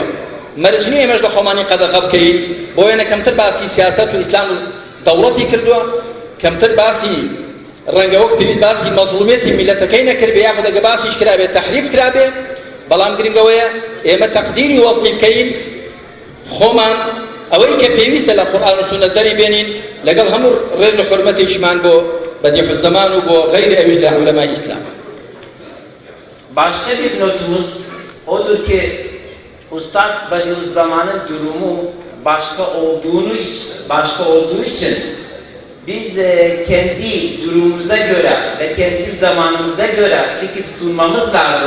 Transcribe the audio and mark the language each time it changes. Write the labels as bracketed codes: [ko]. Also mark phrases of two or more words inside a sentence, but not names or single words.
[ckb] مەرجنی ئێمەش لە خۆمانی قەدەغە بکەین بۆیە کەمتر باسی سیاسەت و ئیسلام و دەوڵەتی کردووە، کەمتر باسی ڕەنگەوەک پێویست باسی مەزڵومیەتی میلەتەکەی نەکردبێ یاخود ئەگە باسیش کرابێ تەحریف کرابێ. بەڵام گرنگەوەیە ئێمە تەقدیری وەزعی بکەین، خۆمان ئەوەی کە پێویستە لە قورئان و سونەت دەری بێنین لەگەڵ هەموو ڕێز و حورمەتێکیمان بۆ بەدیع الزەمان و بۆ غەیری ئەویش لە عولەمای ئیسلام. [tr] Başka bir notumuz odur ki Üstad Bediüzzaman'ın durumu başka olduğu için biz kendi durumumuza göre ve kendi zamanımıza göre fikir sunmamız lazım.